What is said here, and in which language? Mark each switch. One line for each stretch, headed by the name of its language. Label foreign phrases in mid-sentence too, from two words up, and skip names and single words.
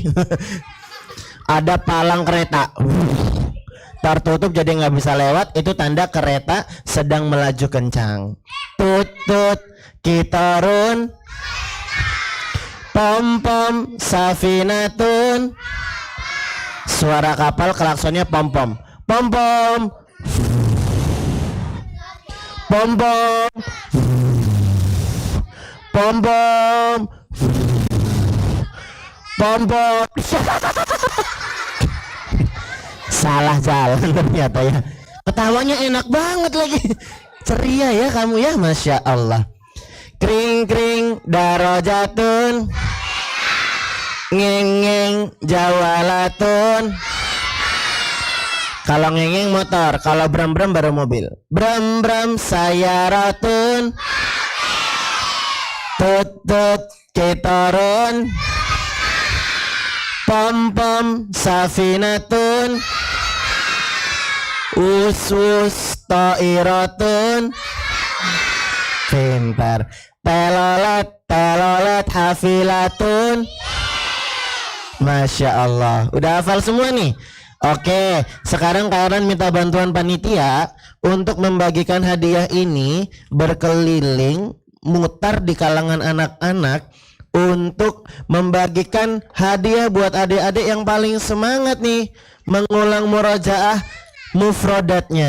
Indonesian: Ada palang kereta tertutup jadi nggak bisa lewat. Itu tanda kereta sedang melaju kencang.
Arabic: توت توت قطارٌ، بوم بوم سفينةٌ.
Indonesian: Suara kapal klaksonnya pom pom. Pom pom pom pom pom pom pom pom. Salah jalan ternyata ya. Ketawanya enak banget lagi. Ceria ya kamu ya,
Arabic: ما شاء الله. كرينغ كرينغ دراجةٌ، نغينغ نغينغ جوالةٌ.
Indonesian: Kalau ngeng motor, kalau brem brem baru mobil.
Arabic: بريم بريم سيارةٌ، توت توت قطارٌ، بوم بوم سفينةٌ، أس أس طائرةٌ.
Indonesian: Pintar.
Arabic: تيلوليت تيلوليت حافلةٌ. ما شاء الله.
Indonesian: Udah hafal semua nih. Oke, sekarang Kak Erlan minta bantuan panitia untuk membagikan hadiah ini, berkeliling mutar di kalangan anak-anak untuk membagikan hadiah buat adik-adik yang paling semangat nih mengulang murojaah mufrodatnya.